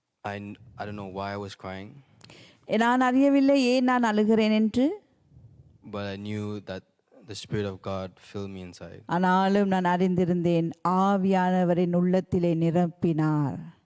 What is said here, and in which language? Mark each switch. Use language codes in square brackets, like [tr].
[en] I don't know why I was crying, [ta] நான் அறியவில்லை ஏன் நான் அழுகிறேன் என்று. [en] but I knew that the Spirit of God filled me inside. [ta] ஆனாலும் நான் அறிந்திருந்தேன் ஆவியானவரின் உள்ளத்திலே நிரப்பினார்.